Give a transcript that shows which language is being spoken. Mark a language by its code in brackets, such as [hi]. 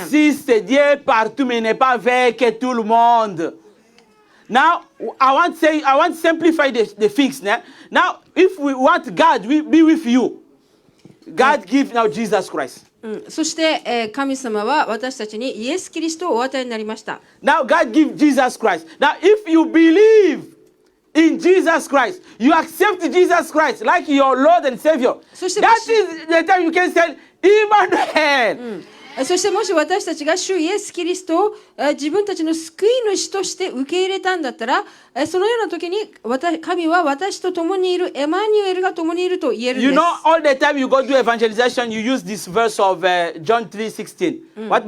[fr] J'insiste, Dieu est partout, mais n'est pas avec tout le monde. [en] Now, I want to simplify the things. Now, if we want God to be with you, God give now Jesus Christ. [ja] そして、神様は私たちにイエス・キリストをお与えになりました。 [en] Now, God give Jesus Christ. Now, if you believe in Jesus Christ, you accept Jesus Christ like your Lord and Savior. That is the time you can say, Emmanuel. [ja] そしてもし私たちが主イエス・キリストを自分たちの救い主として受け入れたんだったら、そのような時に神は私と共にいるエマニュエルが共にいると言えるんです。 [en] You know, all the time you go to evangelization, you use this verse of John 3:16.